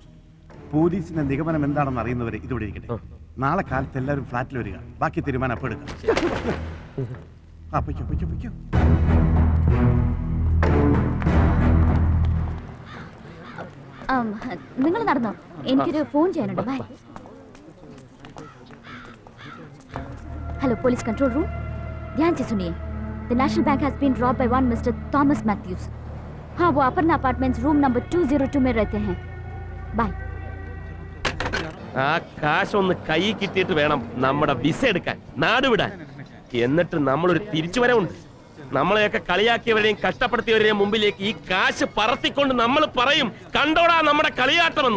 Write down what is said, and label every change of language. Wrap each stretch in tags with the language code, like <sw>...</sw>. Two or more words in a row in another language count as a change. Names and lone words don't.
<ml>പോലീസിന്റെ നിഗമനം എന്താണെന്ന് അറിയുന്നവരെ ഇതിവിടെ ഇരിക്കട്ടെ. നാളെ കാലത്ത് എല്ലാവരും ഫ്ലാറ്റിൽ വരിക. ബാക്കി തീരുമാനം അപ്പോൾ എടുക്കാം. നിങ്ങൾ നടന്നോ, എനിക്കൊരു ഫോൺ ചെയ്യാനുണ്ട്. ബൈ.</ml> <en>hello police control room,</en> <hi>ध्यान से सुनिए.</hi> <en>The National Bank has been robbed by one Mr. Thomas Matthews.</en> <hi>हाँ, वो अपर्णा अपार्टमेंट्स</hi> <en>room number</en> <hi>202 में रहते हैं. बाय.</hi> <ml>ആ കാശ് ഒന്ന് കൈ കിട്ടിയിട്ട് വേണം നമ്മുടെ വിസ എടുക്കാൻ, നാട് വിടാൻ. എന്നിട്ട് നമ്മളൊരു തിരിച്ചുവരവുണ്ട്. നമ്മളെയൊക്കെ കളിയാക്കിയവരെയും കഷ്ടപ്പെടുത്തിയവരെയും മുമ്പിലേക്ക് ഈ കാശ് പറത്തിക്കൊണ്ട് നമ്മൾ പറയും, കണ്ടോടാ നമ്മുടെ കളിയാട്ടമെന്ന്.</ml>